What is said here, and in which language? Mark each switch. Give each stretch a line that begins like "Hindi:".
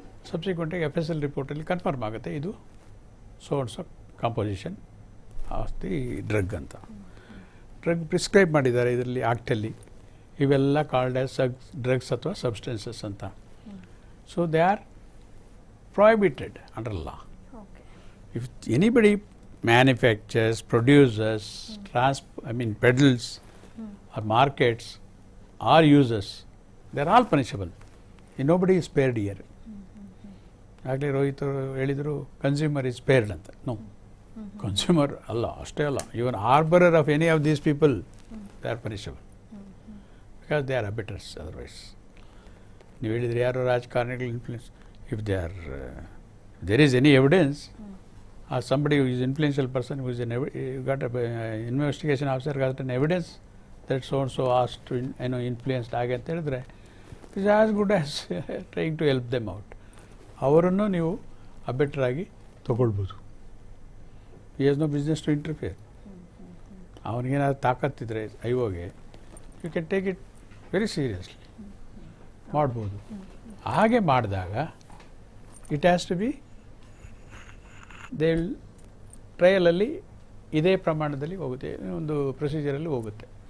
Kannada: ಸಬ್ಸಿಕ್ವೆಂಟಾಗಿ FSL ರಿಪೋರ್ಟಲ್ಲಿ confirm ಆಗುತ್ತೆ ಇದು source of composition of the drug ಅಂತ. ಡ್ರಗ್ ಪ್ರಿಸ್ಕ್ರೈಬ್ ಮಾಡಿದ್ದಾರೆ ಇದರಲ್ಲಿ ಆ್ಯಕ್ಟಲ್ಲಿ. ಇವೆಲ್ಲ ಕಾಲ್ಡ್ ಆಸ್ ಡ್ರಗ್ಸ್ ಅಥವಾ ಸಬ್ಸ್ಟೆನ್ಸಸ್ ಅಂತ.
English: So they are prohibited under law. Okay. If anybody manufactures, produces, peddles or markets or uses, they are all punishable. Nobody is spared here.
Kannada: ಆಗಲೇ ರೋಹಿತ್ ಹೇಳಿದರು
English: Consumer is spared ಅಂತ. No,
Kannada: consumer ಅಲ್ಲ, ಅಷ್ಟೇ ಅಲ್ಲ,
English: Even harbourer of any of these people they are punishable because they are abettors.
Kannada: Otherwise ನೀವು ಹೇಳಿದರೆ ಯಾರು ರಾಜಕಾರಣಿಗಳು influence,
English: if there is any evidence or somebody who is influential person who is got a investigation officer got an evidence that so and so asked to influenced
Kannada: ಹಾಗೆ ಅಂತ ಹೇಳಿದ್ರೆ
English: is as good as trying to help them out.
Kannada: ಅವರನ್ನು ನೀವು ಅಬೆಟ್ರಾಗಿ ತಗೊಳ್ಬೋದು.
English: he has no business to interfere.
Kannada: ಅವನಿಗೇನಾದ್ರು ತಾಕತ್ತಿದ್ರೆ ಐವೋಗೆ
English: you can take it very seriously
Kannada: ಮಾಡ್ಬೋದು. ಹಾಗೆ ಮಾಡಿದಾಗ it has to B they ಟ್ರಯಲಲ್ಲಿ ಇದೇ ಪ್ರಮಾಣದಲ್ಲಿ ಹೋಗುತ್ತೆ, ಒಂದು ಪ್ರೊಸೀಜರಲ್ಲಿ ಹೋಗುತ್ತೆ.